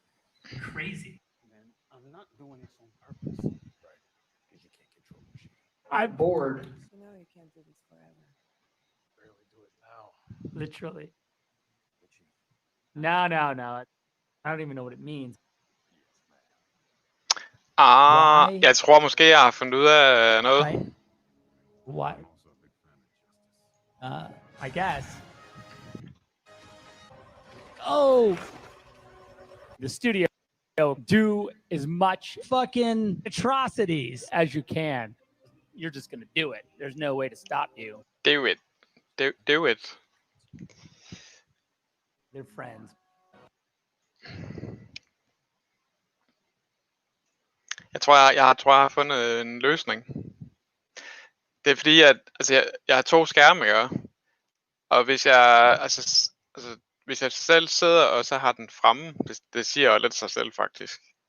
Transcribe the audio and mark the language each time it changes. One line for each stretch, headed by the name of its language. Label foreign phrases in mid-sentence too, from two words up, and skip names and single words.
English: Man, I'm not doing this on purpose. Right. I'm bored. So no, you can't do this forever. Barely do it now. Literally. No. I don't even know what it means. Why?
Danish: Jeg tror måske, jeg har fundet ud af noget.
English: Why? I guess. Oh! The studio, do as much fucking atrocities as you can. You're just gonna do it. There's no way to stop you. Do it. Do it. They're friends.
Danish: Jeg tror, jeg har fundet en løsning. Det er fordi, at jeg har 2 skærme, ikke? Og hvis jeg selv sidder og så har den fremme, det siger jo lidt sig selv faktisk.